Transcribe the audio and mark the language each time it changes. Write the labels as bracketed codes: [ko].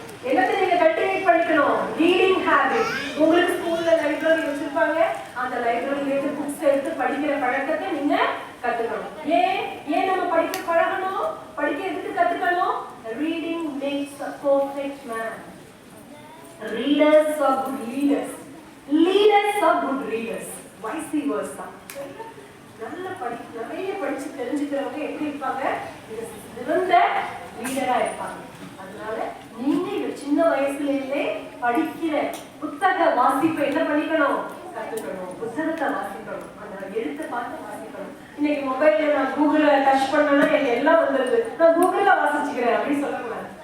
[ta] என்னத்தை நீங்க கல்டிவேட் பண்ணிக்கணும், ரீடிங் ஹேபிட். உங்களுக்கு ஸ்கூல்ல லைப்ரரி வச்சிருப்பாங்க, அந்த லைப்ரரியில இருந்து புக்ஸ் எடுத்து படிக்கிற பழக்கத்தை நீங்க கத்துக்கணும். ஏன் நம்ம படிக்க பழகணும், படிக்க எதுக்கு கத்துக்கணும், [en] Reading makes a perfect man. Readers are good leaders. Leaders are good readers. Vice versa. [ta] நல்ல நிறைய படிச்சு தெரிஞ்சுக்கிறவங்க எப்படி இருப்பாங்க, சிறந்த லீடரா இருப்பாங்க. அதனால நீங்க சின்ன வயசுல இருந்தே படிக்கிற புத்தக வாசிப்பை என்ன பண்ணிக்கணும், கத்துக்கணும். புத்தகத்தை வாசிக்கணும், அந்த எழுத்தை பார்த்து வாசிக்கணும். இன்னைக்கு மொபைல்ல நான் கூகுள டச் பண்ணனா எனக்கு எல்லாம் வந்துருது, நான் கூகுள்ல வாசிச்சுக்கிறேன் அப்படின்னு சொல்லக்கூடாது.